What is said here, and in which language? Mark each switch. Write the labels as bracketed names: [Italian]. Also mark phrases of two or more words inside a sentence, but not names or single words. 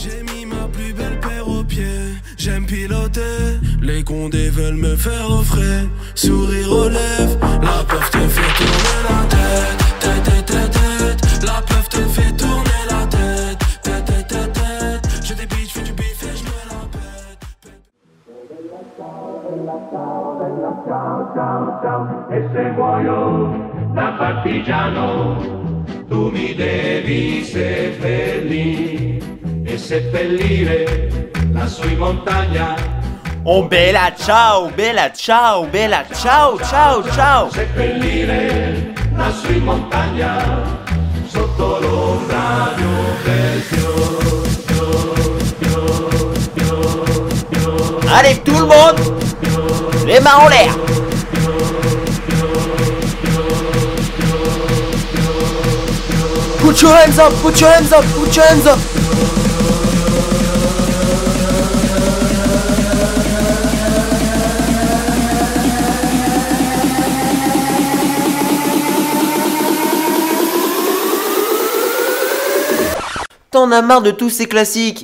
[French] J'ai mis ma plus belle paire aux pieds. J'aime piloter, Les condés veulent me faire offrir, sourire aux lèvres. La peuf te fait tourner la tête. La peuf te fait tourner la tête. J'ai des bitches, fais du bif et je me la pète. [Italian] E se muoio da partigiano, tu mi devi seppellire e seppellire lassù in montagna. Oh bella ciao, bella ciao, bella ciao, ciao, ciao. Seppellire lassù in montagna, sotto l'ombra di un bel fiore. [French] Allez tout le monde, les mains en l'air. [English] Put your hands up, put your hands up, put your hands up. [French] T'en as marre de tous ces classiques?